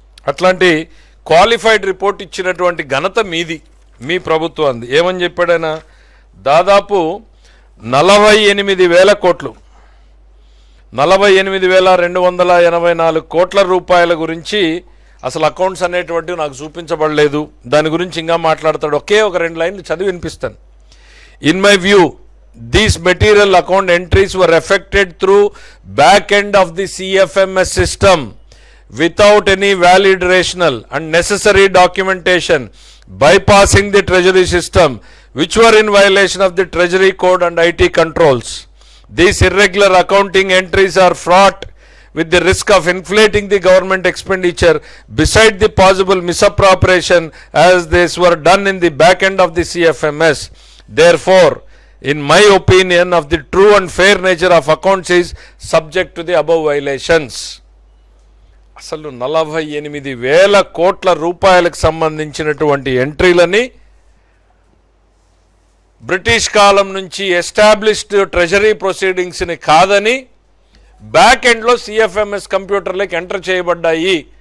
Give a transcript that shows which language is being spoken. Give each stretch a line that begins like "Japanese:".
Telugu: అట్లాంటి qualified report ఇచ్చినటువంటి ఘనత మీది, మీ ప్రభుత్వం. ఏమని చెప్పాడు ఆయన? దాదాపు 48,000 కోట్లు, 48,284 కోట్ల రూపాయల గురించి అసలు అకౌంట్స్ అనేటువంటివి నాకు చూపించబడలేదు. దాని గురించి ఇంకా మాట్లాడతాడు. ఒకే ఒక 2 లైన్లు చదివి వినిపిస్తాను.
English: In my view these material account entries were effected through back end of the CFMS system without any valid rational and necessary documentation, bypassing the treasury system, which were in violation of the treasury code and IT controls. These irregular accounting entries are fraught with the risk of inflating the government expenditure beside the possible misappropriation as these were done in the back end of the CFMS. Therefore, in my opinion, of the true and fair nature of accounts is subject to the above violations.
Telugu: అసలు 48,000 కోట్ల రూపాయలకు సంబంధించినటువంటి ఎంట్రీలని British కాలం నుంచి established treasury ప్రొసీడింగ్స్ని కాదని back ఎండ్లో CFMS కంప్యూటర్లోకి enter చేయబడ్డాయి.